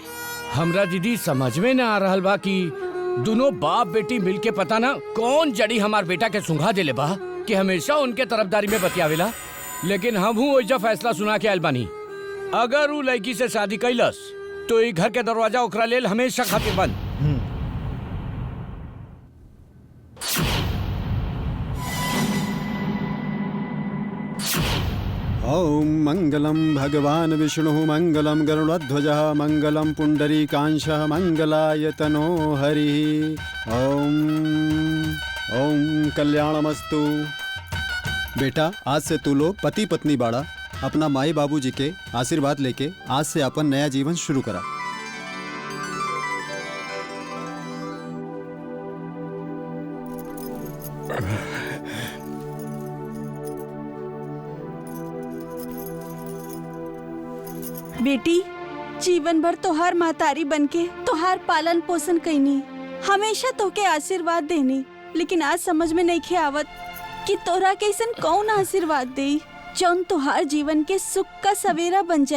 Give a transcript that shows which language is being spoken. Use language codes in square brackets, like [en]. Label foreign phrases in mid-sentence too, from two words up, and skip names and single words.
[bho] हमरा दीदी समझ में न आ रहल बा कि दोनों बाप बेटी मिलके पता ना कौन जड़ी हमार बेटा के सुंघा देले बा कि हमेशा उनके तरफदारी में बतियावेला। लेकिन हमहू ओइजा फैसला सुना के आयल बानी, अगर उ लड़की से शादी कैलस तो ई घर के दरवाजा ओकरा लेल हमेशा खातिर बंद। [sa] ओम मंगलम भगवान विष्णु मंगलम गरुड़ध्वजः मंगलम पुंडरीकांशः मंगलाय तनो हरि। ओम ओम कल्याणमस्तु। [bho] बेटा आज से तू लोग पति पत्नी बाड़ा, अपना माई बाबूजी के आशीर्वाद लेके आज से अपन नया जीवन शुरू करा। बेटी जीवन भर तोहार महतारी बनके तोहार पालन पोषण कैनी, हमेशा तोके आशीर्वाद देनी, लेकिन आज समझ में नहीं खे आवत कि तोरा कैसन कौन आशीर्वाद दे जौन तोहार जीवन के सुख का सवेरा बन जाए।